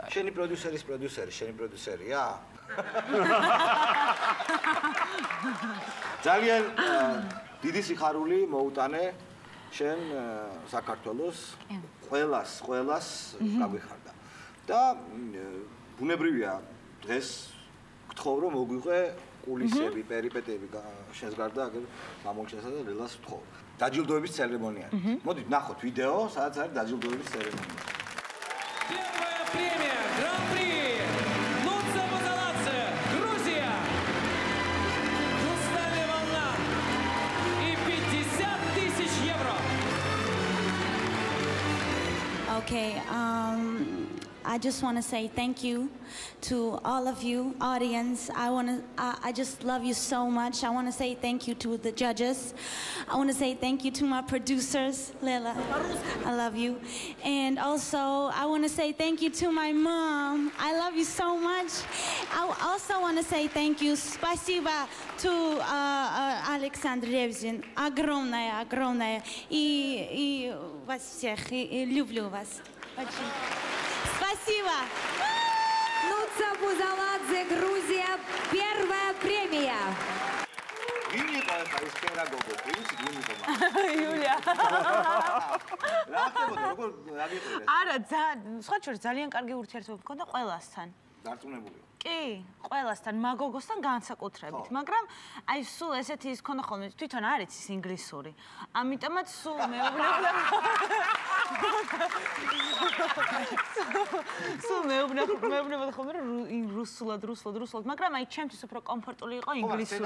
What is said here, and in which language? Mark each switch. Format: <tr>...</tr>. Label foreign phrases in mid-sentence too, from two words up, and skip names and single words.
<ka>შენი პროდიუსერის პროდიუსერი, შენი პროდიუსერია? ძალიან დიდი სიხარული მოუტანე შენ საქართველოს ყველას გაგვიხარდა და ბუნებრივია დღეს გთხოვ რომ მოგვიყვე კულისები, პერიპეტიები შენს გარდა აგერ მამულჩასა და ლელას ვთხოვ. დაჯილდოების ცერემონია. მოდით ნახოთ ვიდეო, სადაც არის დაჯილდოების ცერემონია.</ka> <ru>Первая премия Гран-при Нуца Бузаладзе, Грузия. Хрустальная волна и 50 000 евро.</ru> <en>Okay, I just want to say thank you to all of you, audience. I just love you so much. I want to say thank you to the judges. I want to say thank you to my producers, Lela. I love you. And also, I want to say thank you to my mom. I love you so much. I also want to say thank you, спасибо to Александр Ревзин.</en> <ru>Огромное. И вас всех, и люблю вас. Очень. Спасибо. Нуца Бузаладзе, Грузия, первая премия. Юля.</ru> <ka>არა, სხვა შორის ძალიან კარგი ურთიერთობა მქონდა ყველასთან. დარწმუნებული. კი, ყველასთან, მაგოგოსთან განსაკუთრებით, მაგრამ აი სულ ესეთი ის ქონდა ხოლმე, თვითონ არ იცის ინგლისური. ამიტომაც სულ მეუბნებოდა. სულ მეუბნებოდა ხოლმე რუსულად, მაგრამ აი ჩემთვის უფრო კომფორტული იყო ინგლისური.</ka>